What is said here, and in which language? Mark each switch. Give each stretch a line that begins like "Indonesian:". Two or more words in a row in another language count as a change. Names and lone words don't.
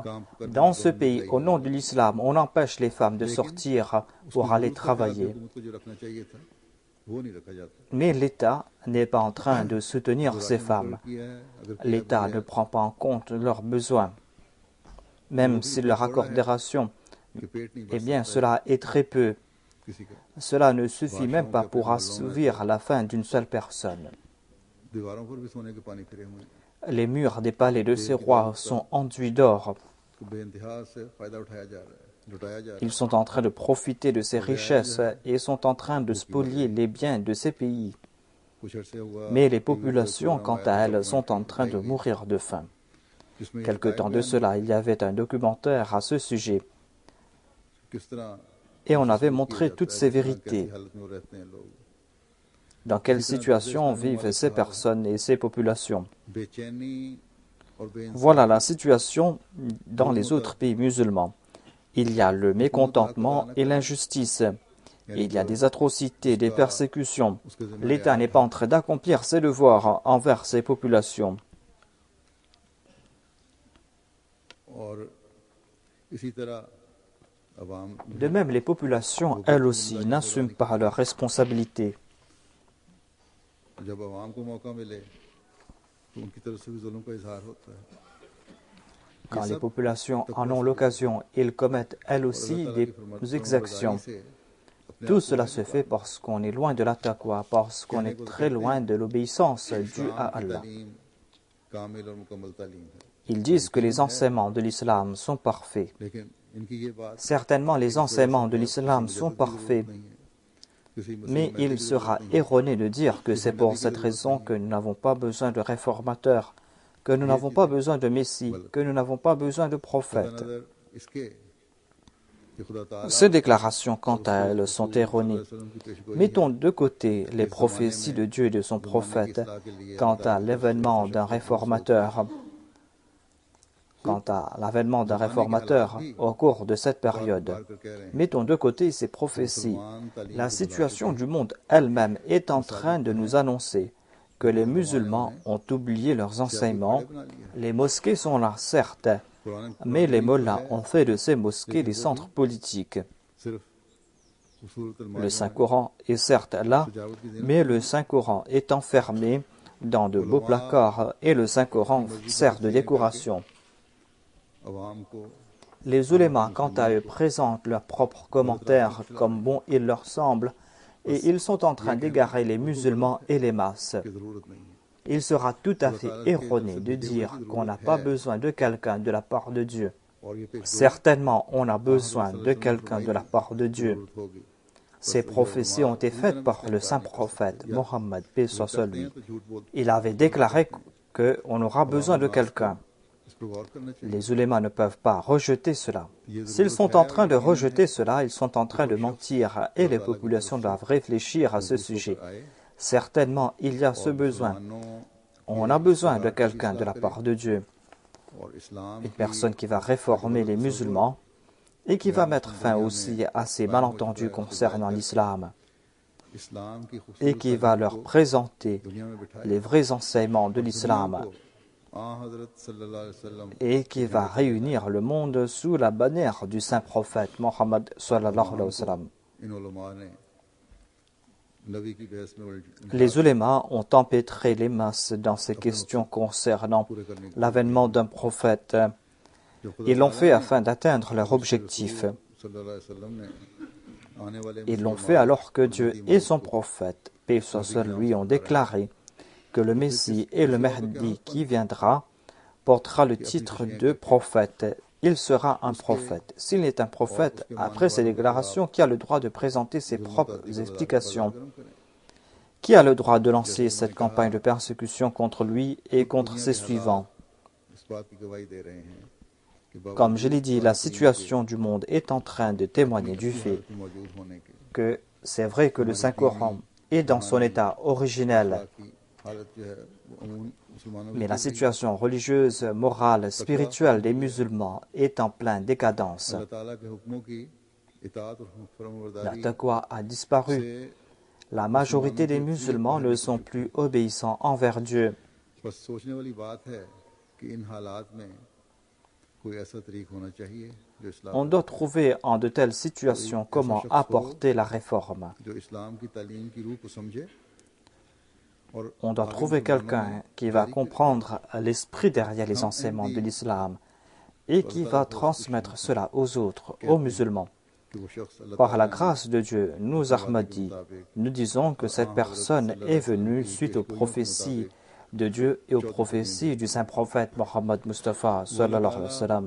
French: Dans ce pays, au nom de l'islam, on empêche les femmes de sortir pour aller travailler. Mais l'État n'est pas en train de soutenir ces femmes. L'État ne prend pas en compte leurs besoins. Même s'il leur accorde des rations, eh bien cela est très peu.
Urdu: کسی کا
French: Cela ne suffit même pas pour assouvir la faim d'une seule personne.
Urdu: دیواروں پر بھی سونے کے پانی پھرے ہوئے ہیں.
French: Les murs des palais de ces rois sont enduits d'or.
Urdu: اس کو بے انتہا سے فائدہ اٹھایا جا رہا ہے، لٹایا جا رہا
French: Ils sont en train de profiter de ces richesses et sont en train de spolier les biens de ces pays.
Urdu: ہے۔ کچھ عرصے ہوا
French: Mais les populations, quant à elles, sont en train de mourir de faim.
Urdu: جس میں
French: Quelque temps de cela, il y avait un documentaire à ce sujet
Urdu: کس طرح
French: et on avait montré toutes ces vérités.
Urdu: کیسی حالت میں وہ رہتے ہیں لوگ,
French: Dans quelle situation vivent ces personnes et ces populations.
Urdu: بے چینی اور بے انصافی
French: Voilà la situation dans les autres pays musulmans. Il y a le mécontentement et l'injustice. Il y a des atrocités, des persécutions. L'État n'est pas en train d'accomplir ses devoirs envers ses populations.
Urdu: اور اسی طرح عوام
French: De même, les populations, elles aussi, n'assument pas leurs responsabilités.
Urdu: جب عوام کو موقع ملے تو ان کی طرف سے بھی ظلم کا اظہار ہوتا ہے.
French: Quand les populations en ont l'occasion, ils commettent elles aussi des exactions. Tout cela se fait parce qu'on est loin de la taqwa, parce qu'on est très loin de l'obéissance due à Allah.
Urdu: کامل اور مکمل تعلیم ہے,
French: Ils disent que les enseignements de l'islam sont parfaits.
Urdu: لیکن ان کی یہ بات
French: Certainement, les enseignements de l'islam sont parfaits,
Urdu: نہیں ہے۔ کسی
French: mais il sera erroné de dire que c'est pour cette raison que nous n'avons pas besoin de réformateurs, que nous n'avons pas besoin de messie, que nous n'avons pas besoin de prophètes.
Urdu: نظر اس کے کہ خدا تعالیٰ
French: Ces déclarations, quant à elles, sont erronées.
Urdu: کی پیشگوئی
French: Mettons de côté les prophéties de Dieu et de son prophète quant à l'avènement d'un réformateur. Quant à l'avènement d'un réformateur au cours de cette période.
Urdu: کر کہہ رہے ہیں
French: Mettons de côté ces prophéties. La situation du monde elle-même est en train de nous annoncer que les musulmans ont oublié leurs enseignements. Les mosquées sont là, certes,
Urdu: कुरान
French: mais les mollahs ont fait de ces mosquées des centres politiques.
Urdu: صرف خوبصورت
French: Le Saint-Coran est certes là, mais le Saint-Coran est enfermé dans de beaux placards et le Saint-Coran sert de décoration.
Urdu: عوام کو
French: Les ulémas, quant à eux, présentent leurs propres commentaires comme bon il leur semble, et ils sont en train d'égarer les musulmans et les masses.
Urdu: کی ضرورت نہیں ہے.
French: Il sera tout à fait erroné de dire qu'on n'a pas besoin de quelqu'un de la part de Dieu.
Urdu: اور یہ پیشگوئی
French: Certainement, on a besoin de quelqu'un de la part de Dieu.
Urdu: ضرورت ہوگی.
French: Ces prophéties ont été faites par le saint prophète Mohammed, paix soit sur lui.
Urdu: تو جھوٹ بول
French: Il avait déclaré qu'on aura besoin de quelqu'un.
Urdu: اس پر غور کرنا چاہیے.
French: Les ulémas ne peuvent pas rejeter cela. S'ils sont en train de rejeter cela, ils sont en train de mentir et les populations doivent réfléchir à ce sujet. Certainement, il y a ce besoin. On a besoin de quelqu'un de la part de Dieu.
Urdu: اور اسلام
French: Une personne qui va réformer les musulmans et qui va mettre fin aussi à ces malentendus concernant l'islam
Urdu: اسلام کی
French: et qui va leur présenter
Urdu: دنیا میں بٹھائے
French: les vrais enseignements de l'islam
Arabic: حضرت صلى الله عليه وسلم
French: et qui va réunir le monde sous la bannière du saint prophète Mohammed
Arabic: صلى الله عليه وسلم.
Urdu: ان علماء نے نبی کی بحث میں
French: Les ulémas ont empêtré les masses dans ces questions concernant l'avènement d'un prophète. Ils l'ont fait afin d'atteindre leur objectif.
Arabic: صلى الله عليه وسلم
Urdu: نے آنے والے
French: Ils l'ont fait alors que Dieu et son prophète, paix soit sur lui, ont déclaré que le Messie et le Mahdi qui viendra portera le titre de prophète. Il sera un prophète. S'il est un prophète, après ces déclarations, qui a le droit de présenter ses propres explications? Qui a le droit de lancer cette campagne de persécution contre lui et contre ses suivants?
Urdu: اس بات کی گواہی دے رہے ہیں کہ بابا
French: Comme je l'ai dit, la situation du monde est en train de témoigner du fait
Urdu: کی موجود ہونے کے
French: que c'est vrai que le Saint-Coran est dans son état originel,
Urdu: کی حالت جو ہے وہ عموماً مسلمانوں
French: mais la situation religieuse, morale, spirituelle des musulmans est en pleine décadence.
Urdu: اللہ تعالیٰ کے حکموں کی اطاعت اور
French: La
Urdu: फरमाबरदारी
French: taqwa a disparu.
Urdu: से
French: La majorité des musulmans ne sont plus obéissants envers Dieu.
Urdu: بس سوچنے والی بات ہے کہ ان حالات میں کوئی ایسا طریق ہونا چاہیے جو اسلام
French: On doit trouver en de telles situations comment apporter la réforme.
Urdu: جو اسلام کی تعلیم کی روح کو سمجھے اور
French: On doit trouver quelqu'un qui va comprendre l'esprit derrière les enseignements de l'islam et qui va transmettre cela aux autres, aux musulmans. Par la grâce de Dieu, nous Ahmadis, nous disons que cette personne est venue suite aux prophéties de Dieu et aux prophéties du saint prophète Mohammed Mustafa
Arabic: صلى الله عليه وسلم.